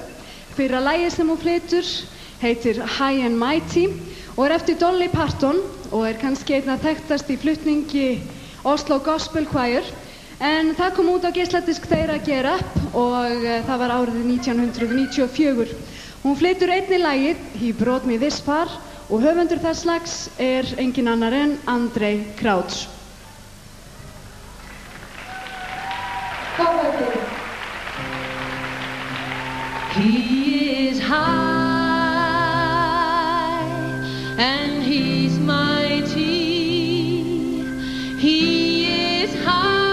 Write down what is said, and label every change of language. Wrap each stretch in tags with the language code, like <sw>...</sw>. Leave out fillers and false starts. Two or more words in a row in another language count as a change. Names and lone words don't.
<is>Fyrra lagið sem hún flytur heitir High and Mighty og er eftir Dolly Parton og er kannski einna þekktast í flutningi Oslo Gospel Choir. En það kom út á geisladisk þeirra Get Up og það var árið 1994. Hún flytur einnig lagið He Brought Me This Far og höfundur þess lags er engin annar en Andrei Krauts.</is> <en>He is high and he's mighty. He is high.</en>